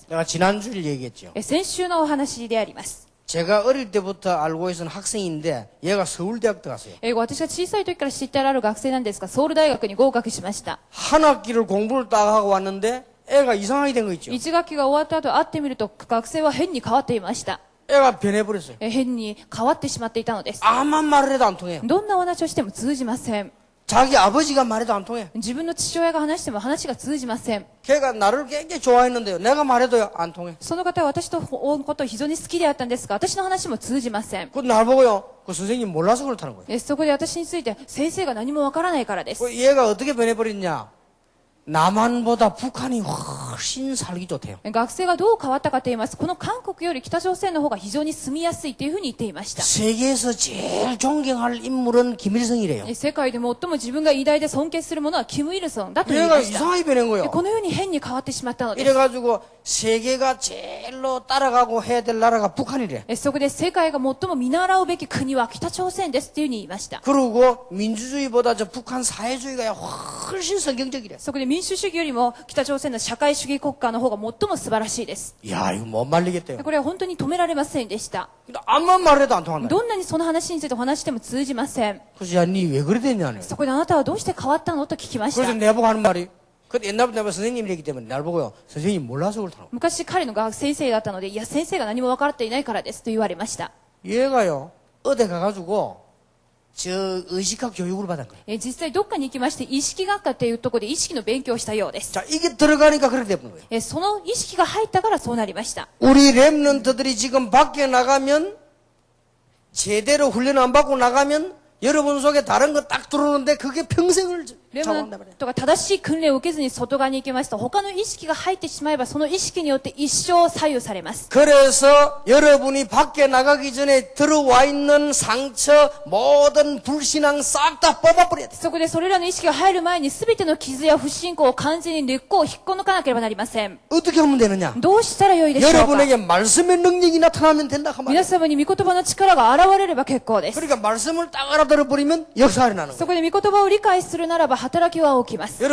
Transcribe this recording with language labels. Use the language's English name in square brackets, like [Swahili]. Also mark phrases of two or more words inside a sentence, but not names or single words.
[Korean] 내가 지난주에 얘기했죠. [Japanese] 先週のお話であります。 [Korean] 제가 어릴 때부터 알고 있었던 학생인데 얘가 서울대학 들어갔어요. [Japanese] 私が小さい時から知ってある学生なんですが、ソウル大学に合格しました。 [Korean] 한 학기를 공부를 딱 하고 왔는데 애가 이상하게 된 거 있죠. [Japanese] 1 学期が終わった後会ってみると、学生は変に変わっていました。 [Korean] 애가 변해버렸어요. [Japanese] 変に変わってしまっていたのです。 [Korean] 아무만 말을 해도 안 통해요. [Japanese] どんなお話をしても通じません。 [Korean] 자기 아버지가 말해도 안 통해. [Japanese] 自分の父親が話しても話が通じません。 [Korean] 걔가 나를 굉장히 좋아했는데요. 내가 말해도요 안 통해. [Japanese] その方は私のことを非常に好きであったんですが、私の話も通じません。 [Korean] 그 날 보고요. 그 선생님 몰라서 그렇다는 거예요. [Japanese] そこで私について先生が何もわからないからです。 [Korean] 그 얘가 어떻게 변해버렸냐. 남한보다 북한이 훨씬 살기 좋대요. [Japanese] 学生がどう変わったかと言います。この韓国より北朝鮮の方が非常に住みやすいというふうに言っていました。 [Korean] 세계에서 제일 존경할 인물은 김일성이래요. [Japanese] 世界で最も自分が偉大で尊敬するものはキム・イルソンだと言い [Korean] 얘가 [Japanese] ました。 [Korean] 이상하게 변한 거예요. [Japanese] このように変に変わってしまったのです。 [Korean] 이래가지고 세계가 제일로 따라가고 해야 될 나라가 북한이래. [Japanese] そこで世界が最も見習うべき国は北朝鮮ですっていうふうに言いました。 [Korean] 그리고 민주주의보다 저 북한 사회주의가 훨씬 성경적이래. [Japanese] そこで民主主義よりも北朝鮮の社会主義国家の方が最も素晴らしいです。 [Korean] 야, 이거 못 말리겠대요. [Japanese] これは本当に止められませんでした。 [Korean] 근데 아무만 말해도 안 통한다. [Japanese] どんなにその話についてお話しても通じません。 [Korean] 그래서 야, 니 왜 그래 됐냐네. [Japanese] そこであなたはどうして変わったのと聞きました。 [Korean] 그래서 내보고 하는 말이 그 옛날부터 내가 선생님이기 때문에 날 보고요. 선생님 몰라서 그렇다고. [Japanese] 昔彼の学先生だったので、いや先生が何も分かっていないからですと言われました。 [Korean] 얘가요. 어디 가가지고 저 의식학 교육을 받은 거예요. [Japanese] 実際どっかに行きまして意識学科っていうところで意識の勉強をしたようです。 [Korean] 자, 이게 들어가니까 그렇게 되는 거예요. [Japanese] その意識が入ったからそうなりました。 [Korean] 우리 랩런트들이 지금 밖에 나가면 제대로 훈련 안 받고 나가면 여러분 속에 다른 거 딱 들어오는데 그게 평생을 [Japanese] レム [Korean] 차고 [Japanese] ナ [Korean] 한단 [Japanese] ン [Korean] 말이야. [Japanese] トが正しい訓練を受けずに外側に行きますと、他の意識が入ってしまえば、その意識によって一生左右されます。 [Korean] 그래서 여러분이 밖에 나가기 전에 들어와 있는 상처, 모든 불신앙 싹 다 뽑아버려야 돼. [Japanese] そこでそれらの意識が入る前に全ての傷や不信仰を完全に根っこを引っこ抜かなければなりません。 [Korean] 어떻게 하면 되느냐? [Japanese] どうしたらよいでしょうか。 [Korean] 여러분에게 말씀의 능력이 나타나면 된다 그 [Japanese] 皆 [Korean] 말이야. [Japanese] 様に御言葉の力が現れれば結構です。 [Korean] 그러니까 말씀을 딱 알아들어버리면 역사가 일어나는 [Japanese] そ [Korean] 거예요. [Japanese] こで御言葉を理解するならば働きは起きます。